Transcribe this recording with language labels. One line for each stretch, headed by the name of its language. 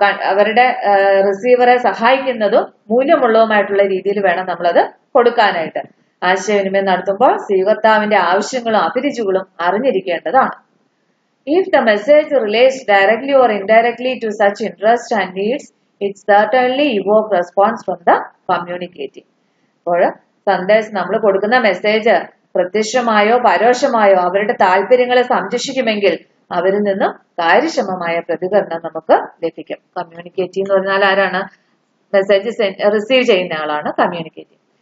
Malayalam: അവരുടെ റിസീവറെ സഹായിക്കുന്നതും മൂല്യമുള്ളതുമായിട്ടുള്ള രീതിയിൽ വേണം നമ്മളത് കൊടുക്കാനായിട്ട്. ആശയവിനിമയം നടത്തുമ്പോൾ സ്വീകർത്താവിന്റെ ആവശ്യങ്ങളും അഭിരുചികളും അറിഞ്ഞിരിക്കേണ്ടതാണ്.
English: If the message relates directly or indirectly to such interests and needs, it certainly evoke response from the communicating.
Malayalam: അപ്പോൾ സന്ദേശം നമ്മൾ കൊടുക്കുന്ന മെസ്സേജ് പ്രത്യക്ഷമായോ പരോക്ഷമായോ അവരുടെ താല്പര്യങ്ങളെ സംരക്ഷിക്കുമെങ്കിൽ അവരിൽ നിന്നും കാര്യക്ഷമമായ പ്രതികരണം നമുക്ക് ലഭിക്കും. കമ്മ്യൂണിക്കേറ്റീവ് എന്ന് പറഞ്ഞാൽ ആരാണ്? മെസ്സേജ് റിസീവ് ചെയ്യുന്ന ആളാണ് കമ്മ്യൂണിക്കേറ്റീവ്.